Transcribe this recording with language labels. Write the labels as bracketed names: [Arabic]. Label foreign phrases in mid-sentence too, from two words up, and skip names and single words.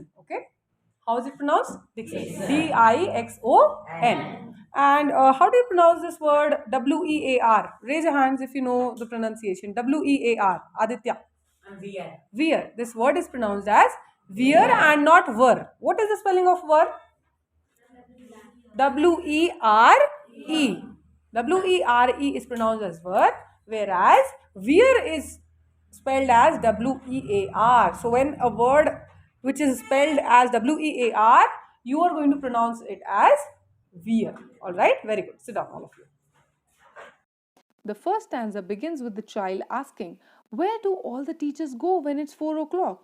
[English] Okay. How is it pronounced? Dixon. Dixon. And how do you pronounce this word Wear? Raise your hands if you know the pronunciation. Wear. Aditya. And wear. Wear. This word is pronounced as wear and not were. What is the spelling of were? W-E-R-E. W-E-R-E is pronounced as were, whereas wear is spelled as W-E-A-R. So when a word which is spelled as W-E-A-R, you are going to pronounce it as wear. Alright? Very good. Sit down, all of you. The first stanza begins with the child asking, where do all the teachers go when it's 4 o'clock?